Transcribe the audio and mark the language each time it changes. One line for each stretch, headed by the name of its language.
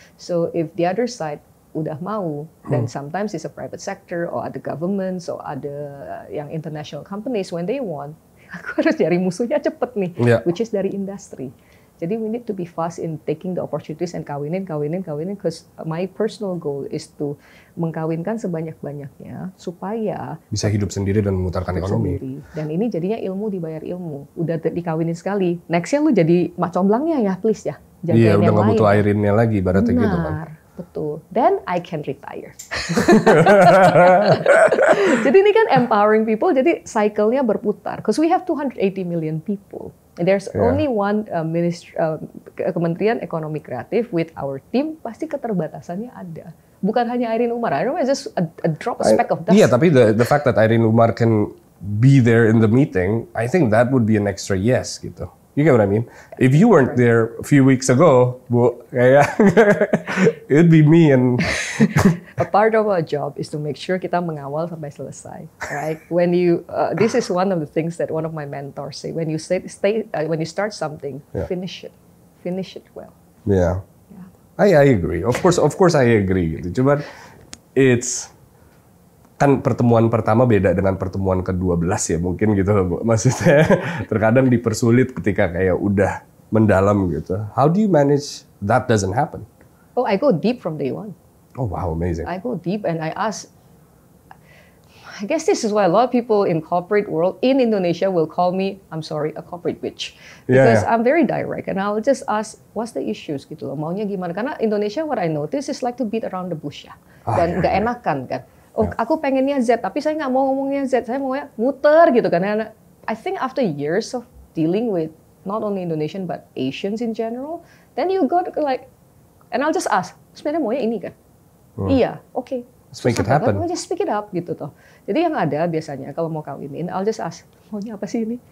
English: So if the other side
Indonesian: udah mau,
English: then sometimes it's a private sector or other governments or other yang international companies, when they want,
Indonesian: aku harus cari musuhnya cepet nih,
English: which is
Indonesian: dari industri.
English: Jadi we need to be fast in taking the opportunities and kawinin, because my personal goal is to
Indonesian: mengkawinkan sebanyak-banyaknya supaya bisa hidup sendiri dan memutarkan ekonomi. Sendiri. Dan ini jadinya ilmu dibayar ilmu. Udah dikawinin sekali, nextnya lu jadi mak comblangnya ya, please ya. Iya, udah nggak butuh airinnya lagi, ibaratnya gitu kan.
English: Betul. Then I can retire.
Indonesian: Jadi ini kan
English: empowering people,
Indonesian: jadi cycle-nya berputar.
English: Because we have 280 million people. And there's only one Kementerian Ekonomi Kreatif with our team,
Indonesian: pasti keterbatasannya ada. Bukan hanya
English: Irene Umar. Irene Umar is just a drop, a speck of dust.
Indonesian: Iya, tapi
English: the fact that Irene Umar can be there in the meeting, I think that would be an extra yes gitu. You get what I mean? If you weren't there a few weeks ago, Bu, kayak it'd be me and a part of our job is to make sure
Indonesian: kita mengawal sampai selesai,
English: right? When you this is one of the things that one of my mentors say. When you when you start something, finish it well. Yeah. I agree. Of course I agree gitu.
Indonesian: Cuman it's kan pertemuan pertama beda dengan pertemuan ke-12 ya mungkin gitu loh, Bu. Maksudnya terkadang dipersulit ketika kayak udah mendalam gitu.
English: How do you manage that doesn't happen? Oh, I go deep from day one. Oh wow, amazing. I go deep and I ask. I guess this is why a lot of people in corporate world in Indonesia will call me, I'm sorry, a corporate bitch. Because I'm very direct and I'll just ask, what's the issues
Indonesian: gitu loh, maunya gimana?
English: Karena Indonesia what I notice is like to beat around the bush ya.
Indonesian: Dan nggak enakan kan. Oh, aku pengennya Z, tapi saya nggak mau ngomongnya Z, saya maunya muter gitu kan.
English: And I think after years of dealing with not only Indonesian but Asians in general, then you got like, and I'll just ask,
Indonesian: sebenarnya maunya ini kan? Iya, oke.
English: Let's make it happen. Just speak it up
Indonesian: gitu toh. Jadi yang ada biasanya kalau mau kawinin,
English: I'll just ask,
Indonesian: maunya apa sih ini?